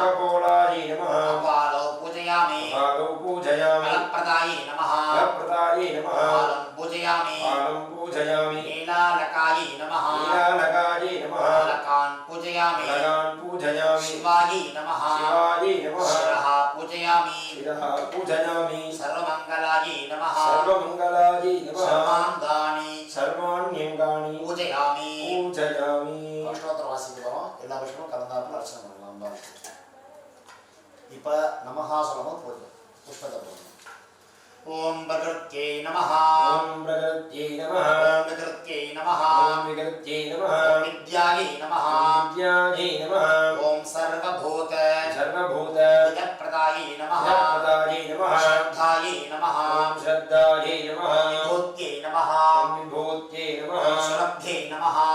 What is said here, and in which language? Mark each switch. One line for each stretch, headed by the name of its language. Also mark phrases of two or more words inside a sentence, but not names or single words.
Sanskrit: कपालौ पूजयामि फलप्रदायै नमः फालं पूजयामि नीलालकायै नमः फलकान् पूजयामि शिवायै नमः शिरः पूजयामि सर्वमङ्गलायै नमः सर्वाङ्गानि पूजयामि
Tamil: அஷ்டோத்திர வாசிக்க போறோம். எல்லா விஷயமும் கலந்தாப்புல அர்ச்சனை பண்ணலாம். இப்ப நமஹா சொல்லும்போது பூஜை புஷ்பத்தை போடணும்.
Sanskrit: ओम प्रकृत्यै नमः विकृत्यै नमः विद्यायै नमः ओम सर्वभूत विदप्रदायै नमः श्रद्धायै नमः विभूत्यै नमः सुरभ्यै नमः